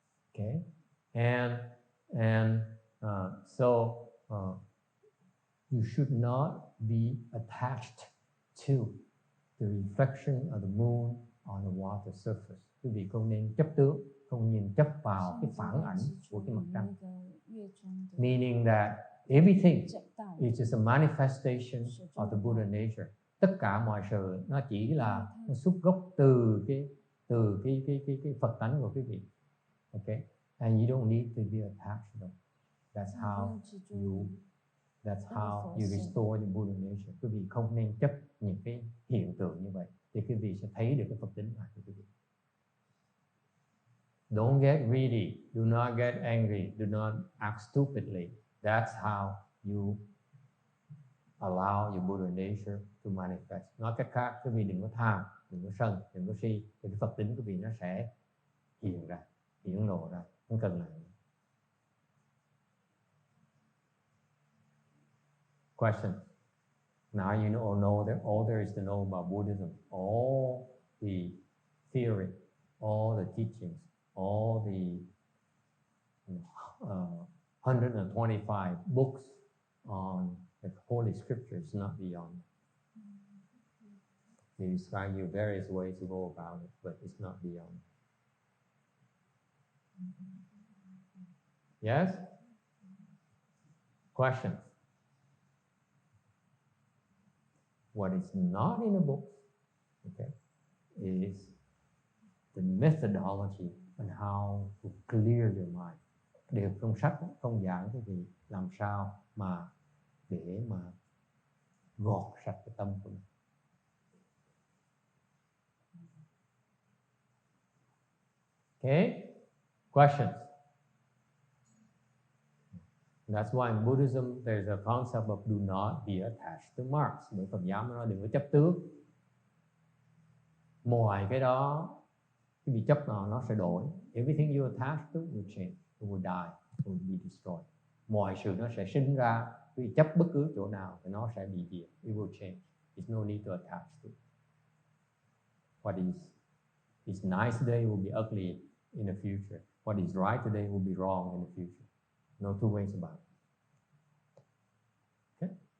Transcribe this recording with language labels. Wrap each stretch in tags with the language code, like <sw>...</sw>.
<en>Okay, and so you should not be attached to the reflection of the moon on the water surface.</en> <vi>Quý vị không nên chấp tướng, không nên chấp vào cái phản ảnh của cái mặt trăng.</vi> <en>Meaning that everything is just a manifestation of the Buddha nature.</en> <vi>Tất cả mọi sự nó chỉ là nó xuất gốc từ cái Phật tánh của quý vị.</vi> <en>Okay, and you don't need to be attached to them. That's how you restore the Buddha nature.</en> <vi>Quý vị không nên chấp những cái hiện tượng như vậy, thì quý vị sẽ thấy được cái Phật tính của quý vị.</vi> <en>Don't get greedy. Do not get angry. Do not act stupidly. That's how you allow your Buddha nature to manifest.</en> <vi>Nói cách khác, quý vị đừng có tham, đừng có sân, đừng có si, thì cái Phật tính của quý vị nó sẽ hiện ra, hiển lộ ra, không cần làm.</vi> <en>Question. Now you know that all there is to know about Buddhism, all the theory, all the teachings, all the 125 books on the Holy Scriptures, not beyond. They describe you various ways to go about it, but it's not beyond. Yes? Questions? What is not in the book, okay, is the methodology on how to clear your mind.</en> <vi>Điều trong sách không giảng cái gì làm sao mà để mà gọt sạch cái tâm của mình.</vi> <en>Okay, questions? That's why in Buddhism there's a concept of do not be attached to marks.</en> <vi>Bởi Phật giáo nó nói đừng có chấp tướng. Ngoài cái đó, cái bị chấp nó sẽ đổi.</vi> <en>Everything you attach to will change, it will die, it will be destroyed.</en> <vi>Mọi sự nó sẽ sinh ra, vì chấp bất cứ chỗ nào thì nó sẽ bị diệt.</vi> <en>It will change. There's no need to attach to. What is nice today will be ugly in the future. What is right today will be wrong in the future. No two ways about it. Okay?</en>